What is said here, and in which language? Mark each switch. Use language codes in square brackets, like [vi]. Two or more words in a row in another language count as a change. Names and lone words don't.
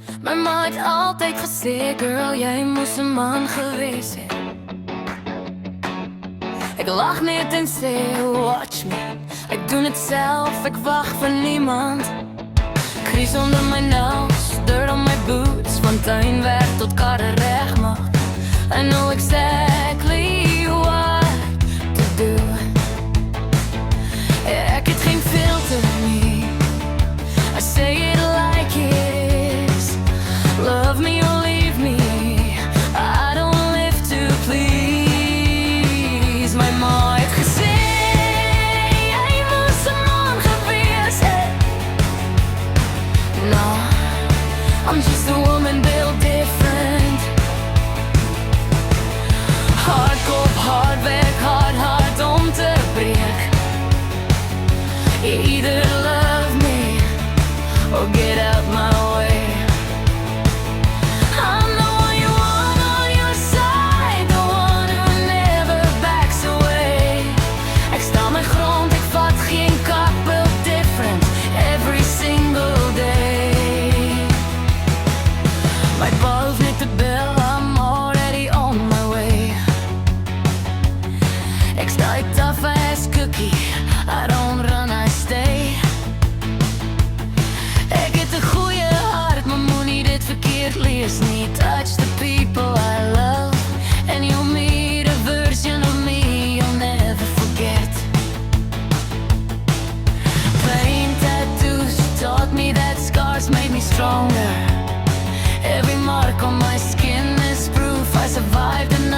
[af] My ma het altyd gesê, girl, jy moes 'n man gewees het. Ek lag net en sê, [en] watch me. [af] Ek doen het self, ek wag vir niemand. Kries onder my nails, [en] dirt on my boots, [af] van tuinwerk tot karre regmaak. [en] I know exactly what to do. [af] Ek het geen filter nie, [en] I say it like it is. Love me or leave me, I don't live to please. [af] My ma het gesê, jy moes 'n man gewees het. [en] No, I'm just a woman built different. [af] Hard kop, hard werk, hard hart om te breek. [en] You either love me or get out my way. I'm the one you want on your side, the one who never backs away. [af] Ek sta my grond, ek vat geen kak, [en] built different every single day. [af] My pa hoef net te bel, [en] I'm already on my way. [af] Ek sta die [en] tough ass cookie, I don't run, I stay. [af] Ek het 'n goeie hart, maar moenie dit verkeerd lees nie. [en] Touch the people I love, and you'll meet a version of me you'll never forget. Pain tattoos taught me that scars made me stronger. Every mark on my skin is proof I survived